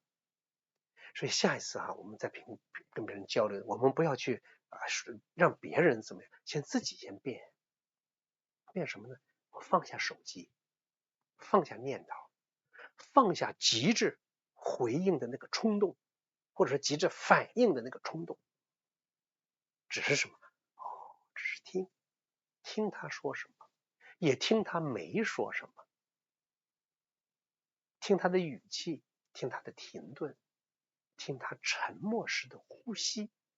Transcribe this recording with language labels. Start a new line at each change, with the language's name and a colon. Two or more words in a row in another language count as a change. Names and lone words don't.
Chinese: 所以下一次我們在跟別人交流，我們不要去讓別人怎麼樣，自己先變什麼呢？我放下手機，放下念頭，放下急着回應的那個衝動，或者是急着反應的那個衝動，只是什麼？只是聽他說什麼，也聽他沒說什麼，聽他的語氣，聽他的停頓，聽他沉默時的呼吸。